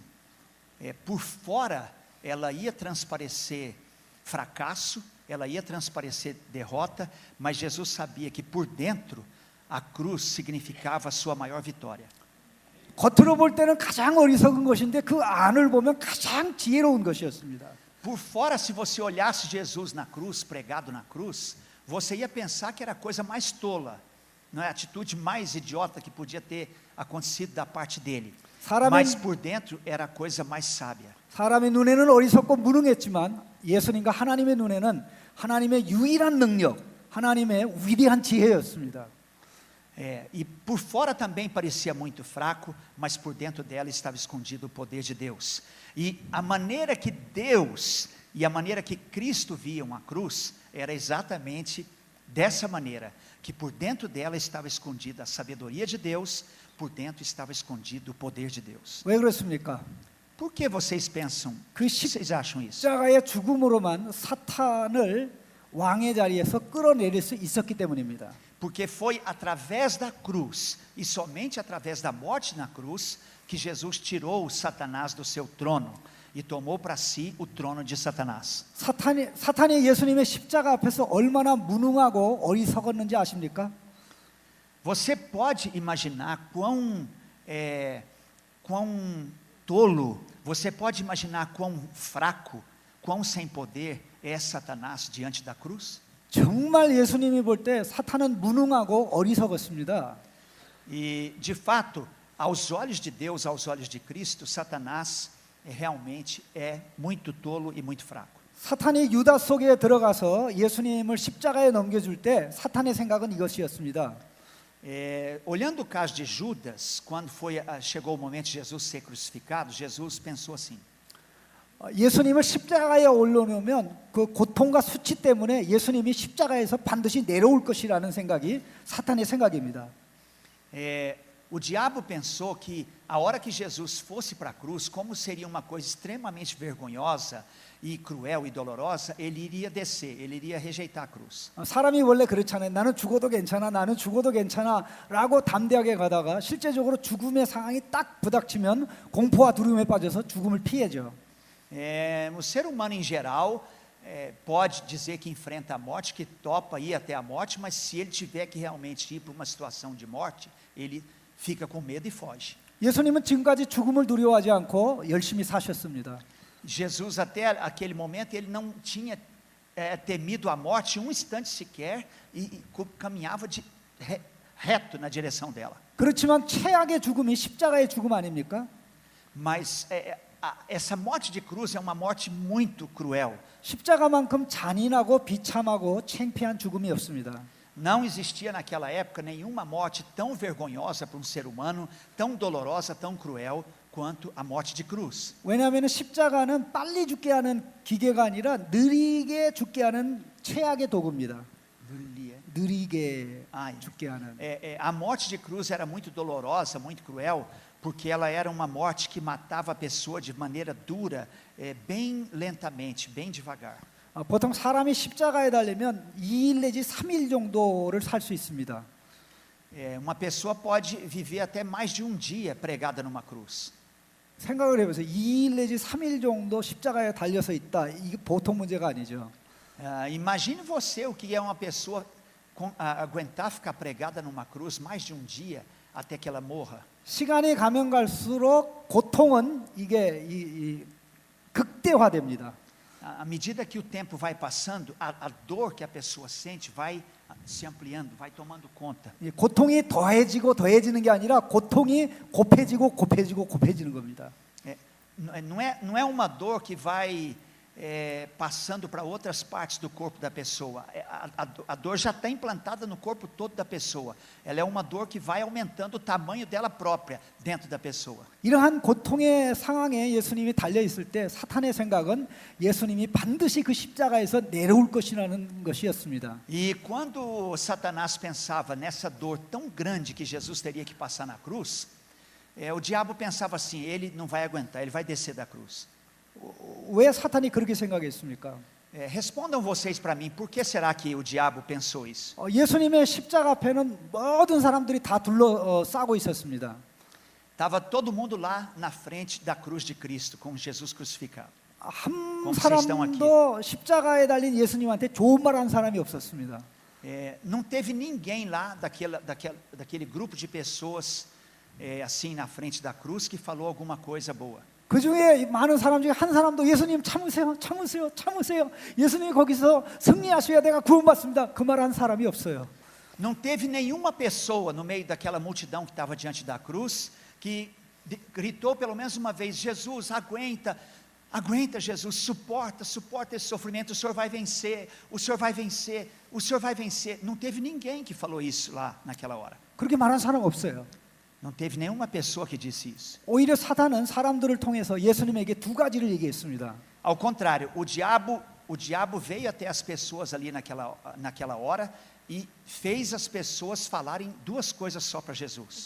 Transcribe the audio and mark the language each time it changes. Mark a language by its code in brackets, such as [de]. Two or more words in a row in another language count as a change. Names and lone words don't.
[pt] Por fora, ela ia transparecer fracasso, ela ia transparecer derrota, mas Jesus sabia que por dentro a cruz significava a sua maior vitória. [ko] 겉으로 볼 때는 가장 어리석은 것인데 그 안을 보면 가장 지혜로운 것이었습니다. [pt] Por fora, se você olhasse Jesus na cruz, pregado na cruz, você ia pensar que era a coisa mais tola, não é a atitude mais idiota que podia ter acontecido da parte dele. Mas por dentro era a coisa mais sábia. [ko] 사람의 눈에는 어리석고 무능했지만 예수님과 하나님의 눈에는 하나님의 유일한 능력, 하나님의 위대한 지혜였습니다. [pt] E por fora também parecia muito fraco, mas por dentro dela estava escondido o poder de Deus. E a maneira que Deus e a maneira que Cristo viam a cruz era exatamente dessa maneira, que por dentro dela estava escondida a sabedoria de Deus, por dentro estava escondido o poder de Deus. [ko] 왜 그렇습니까? [pt] Por que vocês pensam? Vocês acham isso? [ko] 십자가의 죽음으로만 사탄을 왕의 자리에서 끌어내릴 수 있었기 때문입니다. [pt] Porque foi através da cruz e somente através da morte na cruz que Jesus tirou o Satanás do seu trono e tomou para si o trono de Satanás. [ko] 사탄이 예수님의 십자가 앞에서 얼마나 무능하고 어리석었는지 아십니까? [pt] Você pode imaginar quão tolo, você pode imaginar quão fraco, quão sem poder é Satanás diante da cruz? [ko] 정말 예수님이 볼 때 사탄은 무능하고 어리석었습니다. [pt] E de fato, Aos olhos de Deus, aos olhos de Cristo, Satanás realmente é muito tolo e muito fraco. [ko] 사탄이 유다 속에 들어가서 예수님을 십자가에 넘겨줄 때 사탄의 생각은 이것이었습니다. [pt] Olhando o caso de Judas, quando chegou o momento de Jesus ser crucificado, Jesus pensou assim: [ko] 예수님을 십자가에 올려놓으면 그 고통과 수치 때문에 예수님이 십자가에서 반드시 내려올 것이라는 생각이 사탄의 생각입니다. [pt] O diabo pensou que a hora que Jesus fosse para a cruz, como seria uma coisa extremamente vergonhosa e cruel e dolorosa, ele iria descer, ele iria rejeitar a cruz. [ko] 사람이 원래 그렇잖아요. 나는 죽어도 괜찮아, 나는 죽어도 괜찮아 라고 담대하게 가다가 실제적으로 죽음의 상황이 딱 부닥치면 공포와 두려움에 빠져서 죽음을 피해죠. O ser humano em geral pode dizer que enfrenta a morte, que topa ir até a morte, mas se ele tiver que realmente ir para uma situação de morte, ele fica com medo e foge. 예수님은 지금까지 죽음을 두려워하지 않고 열심히 사셨습니다. [pt] Jesus até aquele momento ele não tinha temido a morte um instante sequer e caminhava reto na direção dela. [ko] 그렇지만 최악의 죽음이 십자가의 죽음 아닙니까? [pt] Mas essa morte de cruz é uma morte muito cruel. [ko] 십자가만큼 잔인하고 비참하고 창피한 죽음이 없습니다. [pt] Não existia naquela época nenhuma morte tão vergonhosa para um ser humano, tão dolorosa, tão cruel quanto a morte de cruz. [ko] 왜냐하면 십자가는 빨리 죽게 하는 기계가 아니라 느리게 죽게 하는 최악의 도구입니다. 느리게 죽게 하는. [pt] A morte de cruz era muito dolorosa, muito cruel, porque ela era uma morte que matava a pessoa de maneira dura, bem lentamente, bem devagar. [ko] 보통 사람이 십자가에 달리면 2일 내지 3일 정도를 살 수 있습니다. [pt] Uma pessoa pode viver até mais de dia pregada numa cruz. [ko] 생각을 해보세요. 2일 내지 3일 정도 십자가에 달려서 있다. 이게 보통 문제가 아니죠. [pt] Imagine você o que é uma pessoa aguentar ficar pregada numa cruz mais de dia até que ela morra. [ko] 시간이 가면 갈수록 고통은 이게 극대화됩니다. [pt] À medida que o tempo vai passando, a dor que a pessoa sente vai se ampliando, vai tomando conta. [ko] 고통이 더해지고 더해지는 게 아니라 고통이 곱해지고 곱해지고 곱해지는 겁니다. [pt] Não é uma dor que vai passando para outras partes do corpo da pessoa. A dor já está implantada no corpo todo da pessoa. Ela é uma dor que vai aumentando o tamanho dela própria dentro da pessoa. [ko] 이러한 고통의 상황에 예수님이 달려 있을 때 사탄의 생각은 예수님이 반드시 그 십자가에서 내려올 것이라는 것이었습니다. [pt] E quando Satanás pensava nessa dor tão grande que Jesus teria que passar na cruz, o diabo pensava assim: ele não vai aguentar, ele vai descer da cruz. [ko] 왜 사탄이 그렇게 생각했습니까? [pt] Respondam vocês para mim, por que será que o diabo pensou isso? [ko] 예수님의 십자가 앞에는 모든 사람들이 다 둘러싸고 있었습니다. [pt] Estava todo mundo lá na frente da cruz de Cristo, com Jesus crucificado. [ko] 한 [pt] Como vocês estão aqui. [ko] 사람도 십자가에 달린 예수님한테 좋은 말 한 사람이 없었습니다. [pt] Não teve ninguém lá daquele grupo de pessoas assim na frente da cruz que falou alguma coisa boa. [ko] 그 중에 많은 사람 중에 한 사람도 예수님 참으세요, 참으세요, 참으세요. 예수님 거기서 승리하셔야 내가 구원받습니다. 그 말 한 사람이 없어요. [pt] Não teve nenhuma pessoa no meio daquela multidão que estava diante da cruz que gritou pelo menos uma vez: Jesus, aguenta, aguenta, Jesus, suporta esse sofrimento, o Senhor vai vencer, o Senhor vai vencer, o Senhor vai vencer. Não teve ninguém que falou isso lá naquela hora. [ko] 그렇게 말한 사람 없어요. [pt] Não teve nenhuma pessoa que disse isso. [ko] 오히려 사단은 사람들을 통해서 예수님에게 두 가지를 얘기했습니다. [pt] Ao contrário, o diabo veio até as pessoas ali naquela hora e fez as pessoas falarem duas coisas só para Jesus.